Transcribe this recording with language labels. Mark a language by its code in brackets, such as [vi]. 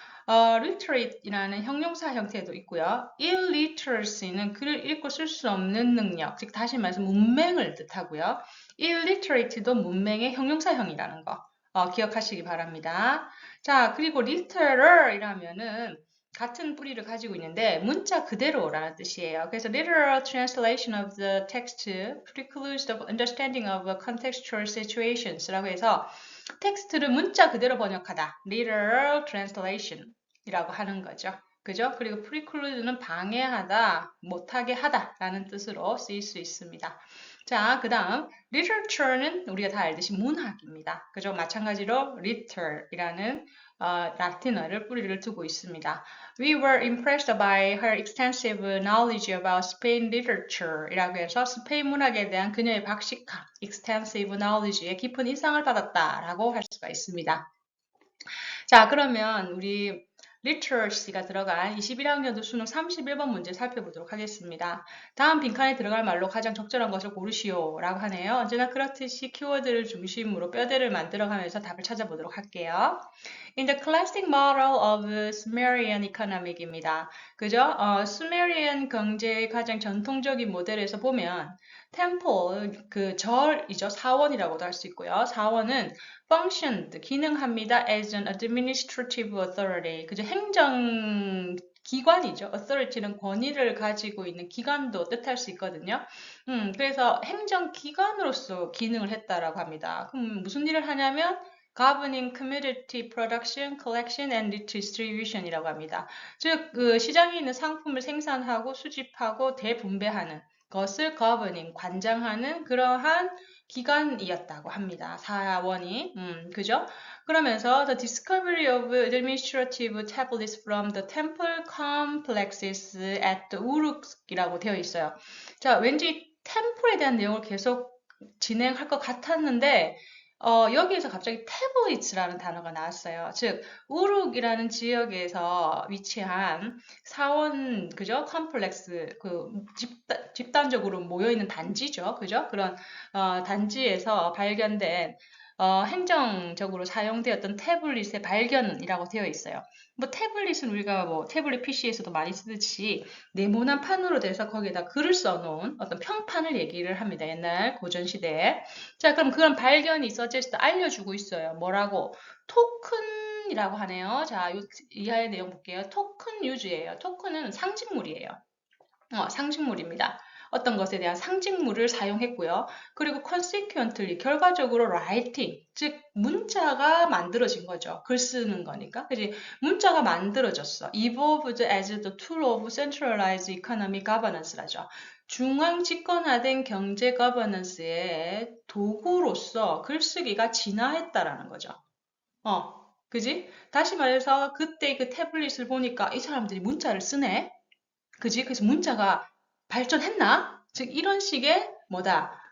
[ko] literate이라는 형용사 형태도 있고요. illiteracy는 글을 읽고 쓸 수 없는 능력, 즉 다시 말해서 문맹을 뜻하고요. illiterate도 문맹의 형용사형이라는 거 기억하시기 바랍니다. 자, 그리고 literal이라면은 같은 뿌리를 가지고 있는데 문자 그대로라는 뜻이에요. [en] 그래서 literal translation of the text precludes the understanding of contextual situations라고 해서 [ko] 텍스트를 문자 그대로 번역하다. literal translation 이라고 하는 거죠. 그죠? 그리고 preclude는 방해하다, 못하게 하다라는 뜻으로 쓰일 수 있습니다. 자, 그 다음 literature는 우리가 다 알듯이 문학입니다. 그죠? 마찬가지로 liter이라는 라틴어를 뿌리를 두고 있습니다. [en] We were impressed by her extensive knowledge about Spain literature [ko] 이라고 해서 스페인 문학에 대한 그녀의 박식함, extensive knowledge에 깊은 인상을 받았다라고 할 수가 있습니다. 자, 그러면 우리 literacy가 들어간 21학년도 수능 31번 문제 살펴보도록 하겠습니다. 다음 빈칸에 들어갈 말로 가장 적절한 것을 고르시오 라고 하네요. 언제나 그렇듯이 키워드를 중심으로 뼈대를 만들어가면서 답을 찾아보도록 할게요. [en] In the classic model of Sumerian economic입니다. [ko] 그죠? 수메리안 경제의 가장 전통적인 모델에서 보면 temple, 그 절이죠. 사원이라고도 할 수 있고요. 사원은 functioned, 기능합니다. [en] as an administrative authority. [ko] 그죠? 행정 기관이죠. authority는 권위를 가지고 있는 기관도 뜻할 수 있거든요. 그래서 행정기관으로서 기능을 했다라고 합니다. 그럼 무슨 일을 하냐면 [en] governing commodity production, collection and distribution이라고 합니다. [ko] 즉, 그 시장에 있는 상품을 생산하고 수집하고 대분배하는 것을 governing, 관장하는 그러한 기관이었다고 합니다. 사원이, 그죠? 그러면서 [en] the discovery of administrative tablets from the temple complexes at the Uruk이라고 되어 있어요. [ko] 자, 왠지 템플에 대한 내용을 계속 진행할 것 같았는데 여기에서 갑자기 태블릿이라는 단어가 나왔어요. 즉, 우룩이라는 지역에서 위치한 사원, 그죠? 컴플렉스, 집단적으로 모여있는 단지죠. 그죠? 그런, 단지에서 발견된, 행정적으로 사용되었던 태블릿의 발견이라고 되어 있어요. 뭐, 태블릿은 우리가 뭐, 태블릿 PC에서도 많이 쓰듯이 네모난 판으로 돼서 거기에다 글을 써놓은 어떤 평판을 얘기를 합니다. 옛날 고전시대에. 자, 그럼 그런 발견이 있어질때 알려주고 있어요. 뭐라고? 토큰이라고 하네요. 자, 이하의 내용 볼게요. 토큰 유즈예요. 토큰은 상징물이에요. 상징물입니다. 어떤 것에 대한 상징물을 사용했고요. 그리고 consequently, 결과적으로 writing, 즉 문자가 만들어진 거죠. 글 쓰는 거니까. 그지? 문자가 만들어졌어. [en] evolved as the tool of centralized economic governance라죠. [ko] 중앙 집권화된 경제 거버넌스의 도구로서 글쓰기가 진화했다라는 거죠. 그지? 다시 말해서 그때 그 태블릿을 보니까 이 사람들이 문자를 쓰네? 그지? 그래서 문자가 발전했나? 즉, 이런 식의 뭐다?